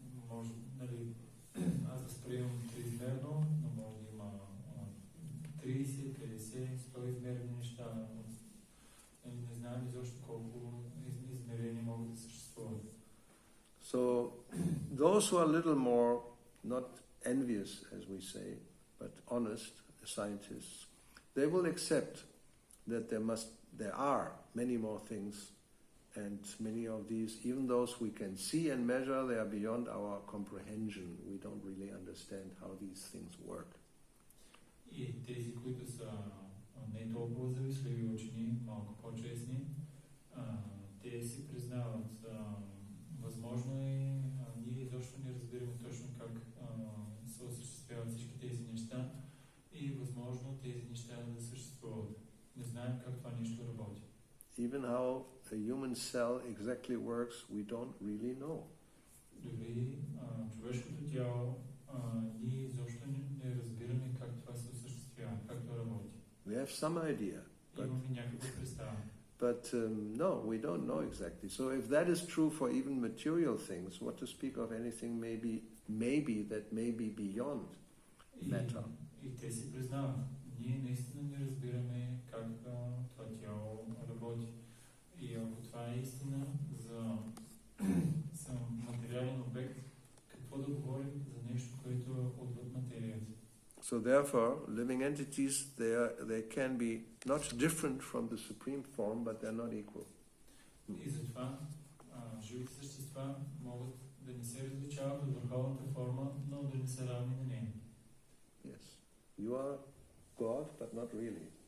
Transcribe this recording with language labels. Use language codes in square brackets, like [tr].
[bg] Може, аз възприемам триизмерно, но може да има 30, 50, 100 измерени неща. Не знаем изобщо колко измерения могат да съществуват. [en] So, those who are a little more, not envious, as we say, but honest scientists, they will accept that there are many more things, and many of these, even those we can see and measure, they are beyond our comprehension. We don't really understand how these things work. [bg] И тези, които са не толкова завистливи учени, малко по-честни, те си признават, възможно е, ние изобщо не разбираме точно как се осъществяват всички тези неща и възможно тези неща да съществуват. Не знаем как това нещо работи. [en] Even how a human cell exactly works, we don't really know. [bg] Дори човешкото тяло, ние изобщо не разбираме как това се осъществява, как това работи. [en] We have some idea. [bg] Имаме някаква представа. [en] But no, we don't know exactly. So if that is true for even material things, what to speak of anything maybe that may be beyond matter. [bg] И те си признават. Ние наистина не разбираме как това тяло работи. И ако това е истина за материален обект, какво да говорим за нещо, което е отвъд материята? [en] So therefore, living entities, they can be not different from the supreme form, but they're not equal. [bg] И затова живите същества могат да не се различават от върховната форма, но да не са равни на нея. [en] Yes. You are God, but not really.